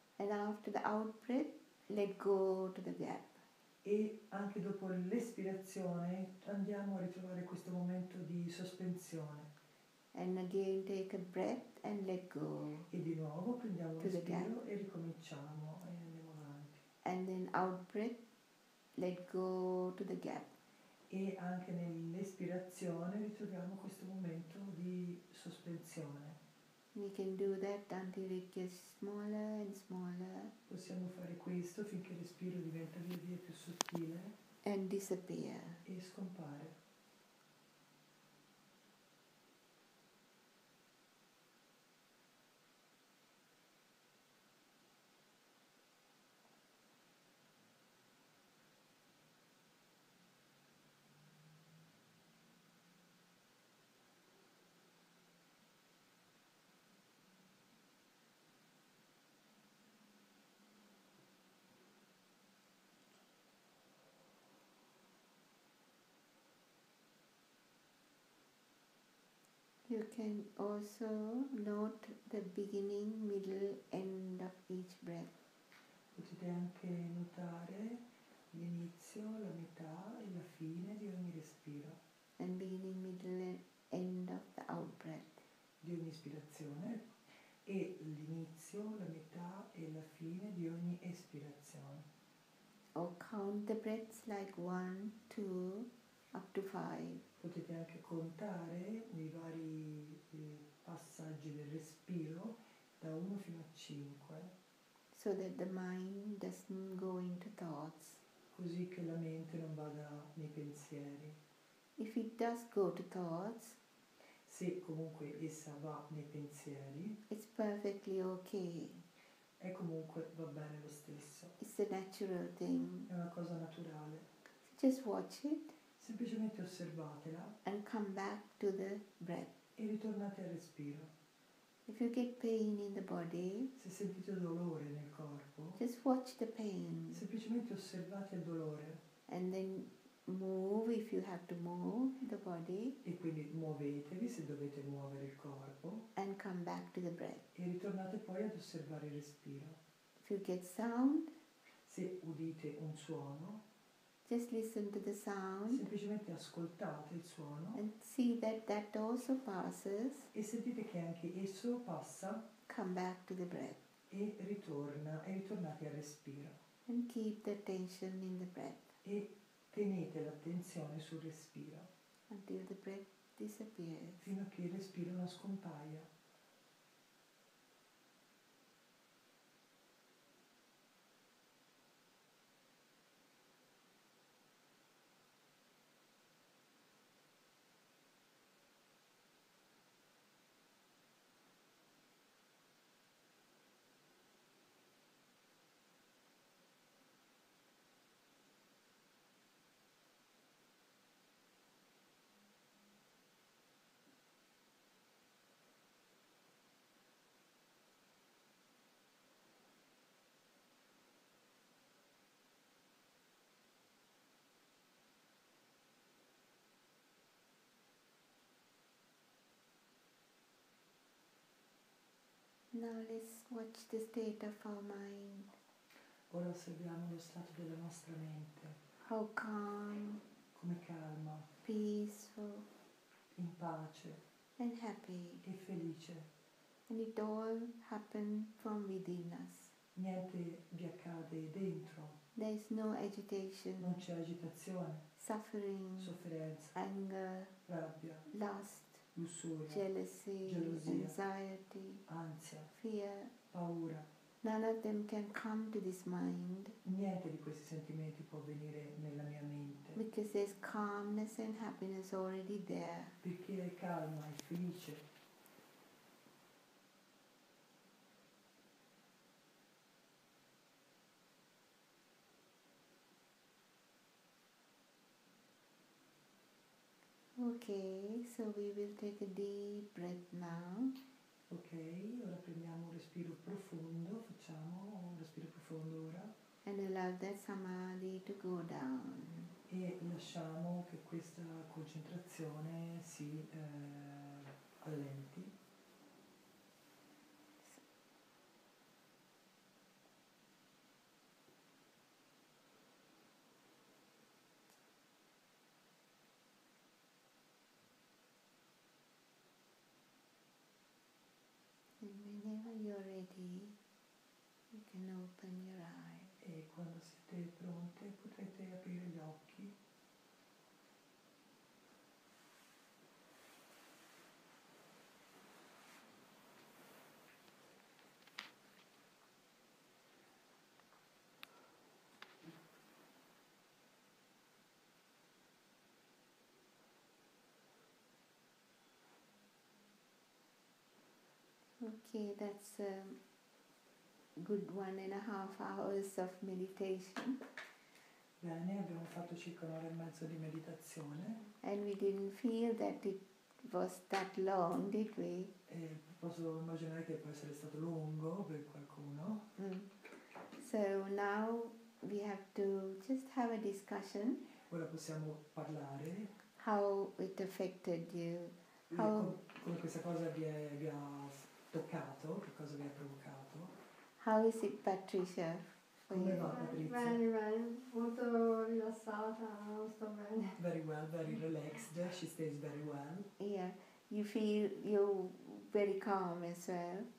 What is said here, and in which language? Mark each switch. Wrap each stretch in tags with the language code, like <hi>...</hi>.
<en>And after the out breath, let go to the gap.</en> <it>e anche dopo l'espirazione andiamo a ritrovare questo momento di sospensione.</it> <en>And again take a breath and let go.</en> <it>E di nuovo prendiamo un</it> <en>To the</en> <it>respiro e ricominciamo e andiamo avanti.</it> <en>And then out breath, let go to the gap.</en> <it>E anche nell'espirazione ritroviamo questo momento di sospensione.</it> <en>We can do that until it gets smaller and smaller</en> <it>Possiamo fare questo finché il respiro diventa via via più sottile</it> <en>and disappear.</en> <it>e scompare.</it> <en>You can also note the beginning, middle, end of each breath.</en> <it>Potete anche notare l'inizio, la metà e la fine di ogni respiro,</it> <en>And beginning, middle, and end of the out breath.</en> <it>di ogni ispirazione, e l'inizio, la metà e la fine di ogni espirazione.</it> <en>Or count the breaths like 1, 2, up to 5.</en> <it>Potete anche contare i vari passaggi del respiro da 1 fino a 5,</it> <en>So that the mind doesn't go into thoughts.</en> <it>così che la mente non vada nei pensieri.</it> <en>If it does go to thoughts,</en> <it>Se comunque essa va nei pensieri,</it> <en>it's perfectly okay.</en> <it>è comunque va bene lo stesso.</it> <en>It's a natural thing.</en> <it>È una cosa naturale.</it> <en>Just watch it</en> <it>Semplicemente osservatela</it> <en>and come back to the breath.</en> <it>e ritornate al respiro.</it> <en>If you get pain in the body,</en> <it>Se sentite dolore nel corpo,</it> <en>just watch the pain</en> <it>semplicemente osservate il dolore</it> <en>and then move if you have to move the body</en> <it>e quindi muovetevi se dovete muovere il corpo</it> <en>and come back to the breath.</en> <it>e ritornate poi ad osservare il respiro.</it> <en>If you get sound,</en> <it>Se udite un suono,</it> <en>just listen to the sound</en> <it>semplicemente ascoltate il suono</it> <en>and see that that also passes.</en> <it>e sentite che anche esso passa</it> <en>Come back to the breath</en> <it>e ritornate al respiro.</it> <en>and keep the attention in the breath</en> <it>E tenete l'attenzione sul respiro</it> <en>until the breath disappears.</en> <it>fino a che il respiro non scompaia.</it> <en>Now let's watch the state of our mind.</en> <it>Ora osserviamo lo stato della nostra mente,</it> <en>How calm,</en> <it>come calma,</it> <en>peaceful,</en> <it>in pace</it> <en>and happy.</en> <it>e felice.</it> <en>And it all happened from within us.</en> <it>niente vi accade dentro,</it> <en>There is no agitation,</en> <it>non c'è agitazione,</it> <en>suffering,</en> <it>sofferenza,</it> <en>anger,</en> <it>rabbia,</it> <en>lust,</en> <it>lussuria,</it> <en>jealousy,</en> <it>gelosia,</it> <en>anxiety,</en> <it>ansia,</it> <en>fear.</en> <it>paura.</it> <en>None of them can come to this mind</en> <it>Niente di questi sentimenti può venire nella mia mente,</it> <en>because there's calmness and happiness already there.</en> <it>perché è calma, è felice.</it> <en>Okay, so we will take a deep breath now.</en> <it>Ok, ora prendiamo un respiro profondo, facciamo un respiro profondo ora</it> <en>And allow that samadhi to go down.</en> <it>e lasciamo che questa concentrazione si allenti.</it> <en>And whenever you're ready, you can open your eyes.</en> <it>E quando siete pronte potrete aprire gli occhi.</it> <en>Okay, that's a good 1.5 hours of meditation.</en> <it>Bene, abbiamo fatto circa un'ora e mezzo di meditazione</it> <en>And we didn't feel that it was that long, did we?</en> <it>e posso immaginare che può essere stato lungo per qualcuno.</it> <en>So now we have to just have a discussion</en> <it>Ora possiamo parlare</it> <en>how it affected you.</en> <it>di</it> <en>How-</en> <it>come questa cosa vi ha toccato, che cosa vi ha provocato.</it> <en>How is it, Patricia? for</en> <it>Come</it> <en>you?</en> <it>va Patrizia? Bene, bene, molto rilassata, sto bene.</it> <en>Very well, very relaxed. She stays very well. Yeah, you feel you're very calm as well.</en>